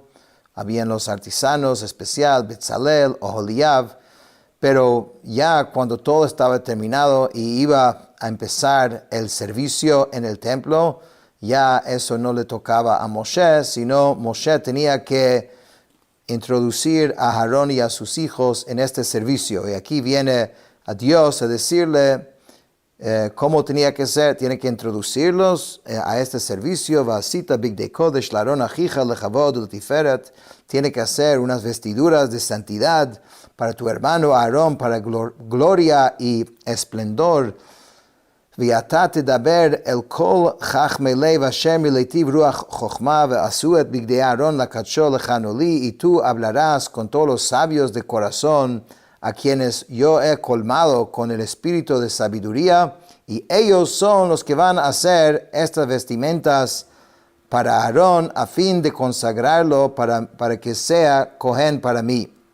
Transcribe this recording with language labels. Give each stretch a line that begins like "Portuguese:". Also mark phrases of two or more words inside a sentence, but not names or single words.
Spanish: Habían los artesanos especial, Betzalel, Oholiab, pero ya cuando todo estaba terminado y iba a empezar el servicio en el templo, ya eso no le tocaba a Moshe, sino Moshe tenía que introducir a Aarón y a sus hijos en este servicio. Y aquí viene a Dios a decirle cómo tenía que ser. Tiene que introducirlos a este servicio.
Hebrew: ועשית בגדי קודש לאהרן אחיך לכבוד ולתפארת.
Spanish: Tiene que hacer unas vestiduras de santidad para tu hermano Aarón, para gloria y esplendor.
Hebrew: ואתה תדבר אל כל חכמי לב אשר מלאתיו רוח חכמה ועשו את בגדי אהרן לקדשו לכהנו לי.
Spanish: Y tú hablarás con todos los sabios de corazón a quienes yo he colmado con el espíritu de sabiduría, y ellos son los que van a hacer estas vestimentas para Aarón a fin de consagrarlo para que sea Cohen para mí.